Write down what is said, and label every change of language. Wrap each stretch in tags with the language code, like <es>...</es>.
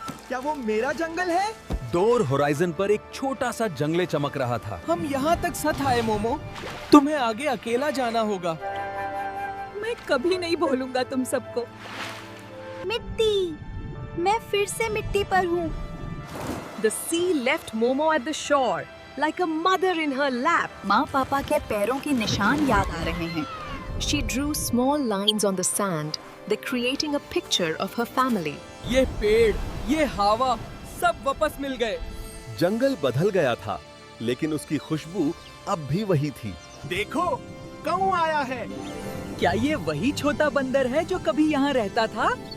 <hi>क्या वो मेरा जंगल है? दूर होराइजन पर एक छोटा सा जंगले चमक रहा था। हम यहाँ तक साथ आए, मोमो। तुम्हें आगे अकेला जाना होगा। मैं कभी नहीं भूलूंगा तुम सबको। मिट्टी, मैं फिर से मिट्टी पर हूँ।</hi> <en>The sea left Momo at the shore, like a mother in her lap.</en> <hi>माँ पापा के पैरों के निशान याद आ रहे हैं।</hi> <en>She drew small lines on the sand, they creating a picture of her family.</en> <hi>ये पेड़, ये हवा, सब वापस मिल गए। जंगल बदल गया था, लेकिन उसकी खुशबू अब भी वही थी। देखो, कौन आया है? क्या ये वही छोटा बंदर है जो कभी यहाँ रहता था?</hi>